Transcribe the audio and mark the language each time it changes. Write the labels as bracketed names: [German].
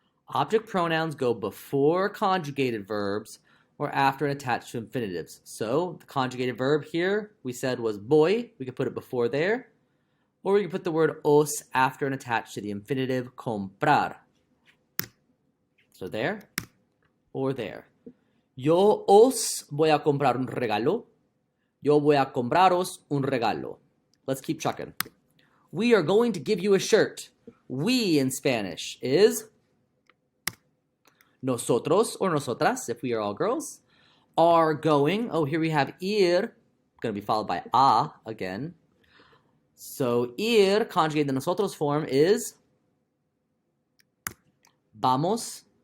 [English] Object pronouns go before conjugated verbs or after and attached to infinitives. So the conjugated verb here we said was voy. We could put it before there. Or we could put the word os after and attached to the infinitive comprar. So there or there. [Spanish] Yo os voy a comprar un regalo. Yo voy a compraros un regalo. [English] Let's keep trucking. We are going to give you a shirt. We in Spanish is nosotros or nosotras, if we are all girls, are going. Oh, here we have ir, going to be followed by a again. So ir, conjugated in the nosotros form, is vamos.